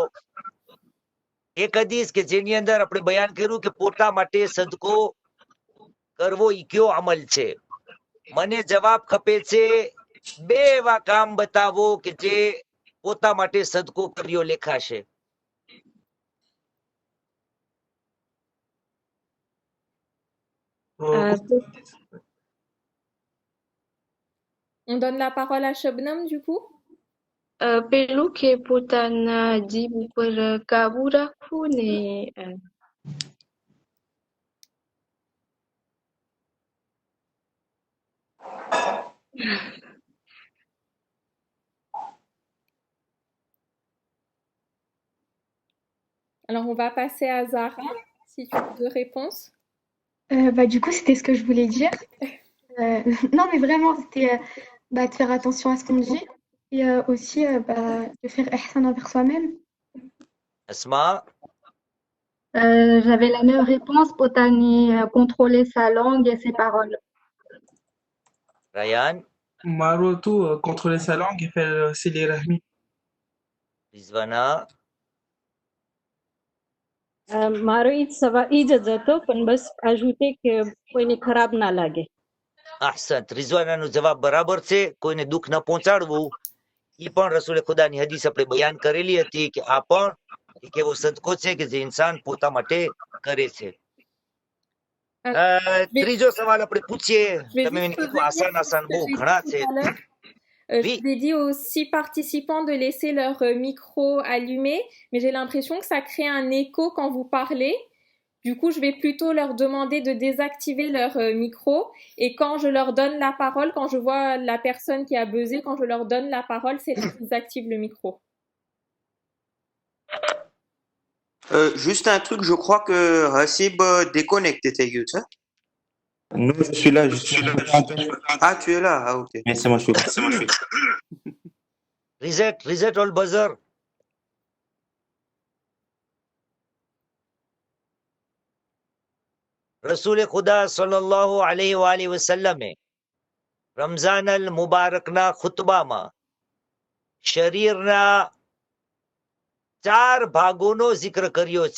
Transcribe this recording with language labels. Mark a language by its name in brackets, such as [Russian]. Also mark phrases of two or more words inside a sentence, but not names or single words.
[Gujarati] એક હદીસ કે જેની અંદર આપણે બયાન કર્યું કે પોતા માટે સદકો કરવો ઈ કયો અમલ છે. મને જવાબ ખપે છે 2 એવા કામ બતાવો કે જે પોતા માટે સદકો કર્યો લેખાશે. [French] On donne la parole à Shabnam du coup. [Gujarati] પેલું કે પોતાના જીભ ઉપર કાબુ રાખવું ને [French] Alors on va passer à Zara si tu as 2 réponses. Du coup, c'était ce que je voulais dire. Non, mais vraiment, c'était de faire attention à ce qu'on dit et aussi de faire ihsan envers soi-même. Asma. J'avais la même réponse, Potani, contrôler sa langue et ses paroles. Ryan. [Gujarati] મારું હતું [French] contrôler sa langue et faire siler rahmi. Rizwana. [Gujarati] મારો ઈ જ હતો પણ બસ ajouter કે કોઈને ખરાબ ના લાગે. ahsan. રિઝવાનાનો જવાબ બરાબર છે. કોઈને દુઃખ ન પહોંચાડવું. ઈ પણ રસૂલે ખુદાની હદીસ આપણે બયાન કરેલી હતી કે આ પણ એક એવો સદકો છે કે જે ઇન્સાન પોતા માટે કરે છે. ત્રીજો સવાલ આપણે પૂછીએ. તમે મને કીધું આસાન બહુ ઘણા છે. [French] Je vous ai dit aux 6 participants de laisser leur micro allumé, mais j'ai l'impression que ça crée un écho quand vous parlez. Du coup, je vais plutôt leur demander de désactiver leur micro et quand je leur donne la parole, quand je vois la personne qui a buzzé, quand je leur donne la parole, c'est là qu'ils activent le micro. Juste un truc, je crois que Hasib déconnecte tes yeux, ça? Non, je suis là. Ah, tu es là, ah, OK. Mais c'est moi, je suis là. [English] Reset all buzzer. [Gujarati] રસૂલે ખુદા સલ્લલ્લાહુ અલૈહિ વાલિહ વસલ્લમે રમઝાન અલ મુબારકના ખુતબામાં શરીરના 4 ભાગોનો zikr કર્યો છે.